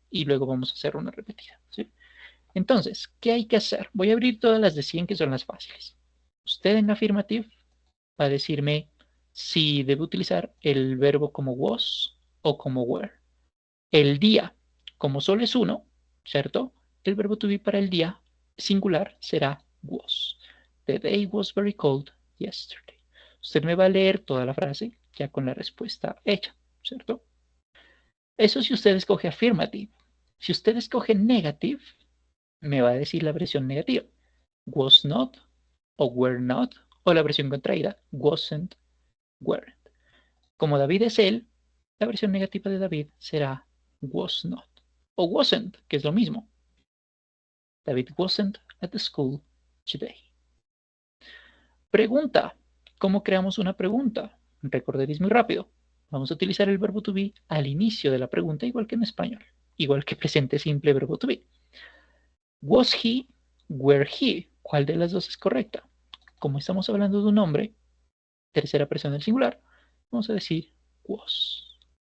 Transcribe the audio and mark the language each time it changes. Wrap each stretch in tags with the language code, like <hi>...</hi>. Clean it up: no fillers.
<es>Y luego vamos a hacer una repetida, ¿sí? Entonces, ¿qué hay que hacer? Voy a abrir todas las de 100 que son las fáciles. Usted en la afirmativa va a decirme si debe utilizar el verbo como was o como were. El día, como solo es uno, ¿cierto? El verbo to be para el día singular será was.</es> <en>The day was very cold yesterday.</en> <es>Usted me va a leer toda la frase ya con la respuesta hecha, ¿cierto? Eso si usted escoge affirmative. Si usted escoge negative, me va a decir la versión negativa. Was not o were not, o la versión contraída, wasn't, weren't. Como David es él, la versión negativa de David será was not o wasn't, que es lo mismo.</es> <en>David wasn't at the school today.</en> <es>Pregunta. ¿Cómo creamos una pregunta? Recorderéis muy rápido. Vamos a utilizar el verbo to be al inicio de la pregunta, igual que en español. Igual que presente simple verbo to be.</es> <en>Was he? Were he?</en> <es>¿Cuál de las dos es correcta? Como estamos hablando de un nombre, tercera persona del singular, vamos a decir was.</es>